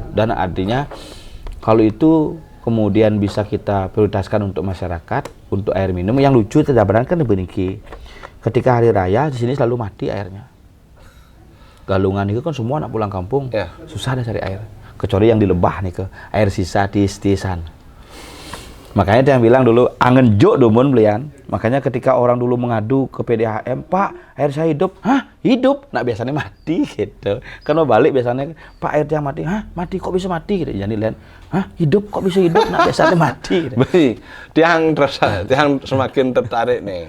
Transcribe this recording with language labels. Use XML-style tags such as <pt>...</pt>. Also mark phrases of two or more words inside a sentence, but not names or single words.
<id>Dan artinya kalau itu kemudian bisa kita prioritaskan untuk masyarakat, untuk air minum. Yang lucu tidak benar kan begini. Ketika hari raya di sini selalu mati airnya. Galungan itu kan semua anak pulang kampung, susah ada cari air. Kecuali yang di Lebah nih ke air sisa tis-tisan. Makanya dia yang bilang dulu</id> <ban>angen juk dumun belian.</ban> <id>Makanya ketika orang dulu mengadu ke PDAM, Pak air saya hidup, hah hidup? Nah biasanya mati gitu. Karena balik biasanya Pak air yang mati, hah mati kok bisa mati? Gitu. Jadi lihat, hah hidup kok bisa hidup? Nah biasanya mati. Gitu. Baik, tiang semakin tertarik nih.</id>